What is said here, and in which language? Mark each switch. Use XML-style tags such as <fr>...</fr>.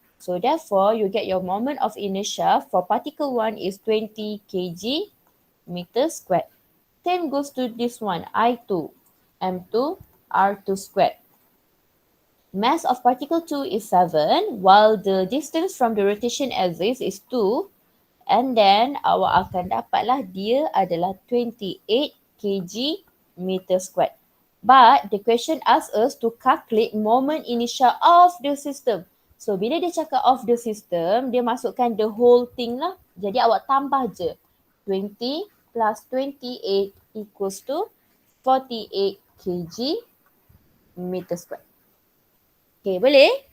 <en>So, therefore, you get your moment of inertia for particle 1 is 20 kg meter squared. Same goes to this one, I2, M2, R2 squared. Mass of particle 2 is 7, while the distance from the rotation axis is 2. And then</en> <ms>awak akan dapatlah dia adalah 28 kg meter squared.</ms> <en>But the question asks us to calculate moment inertia of the system. So</en> <ms>bila dia cakap</ms> <en>of the system,</en> <ms>dia masukkan</ms> <en>the whole thing lah.</en> <ms>Jadi awak tambah je.</ms> <en>20 plus 28 equals to 48 kg meter squared. Okay,</en> <ms>boleh?</ms>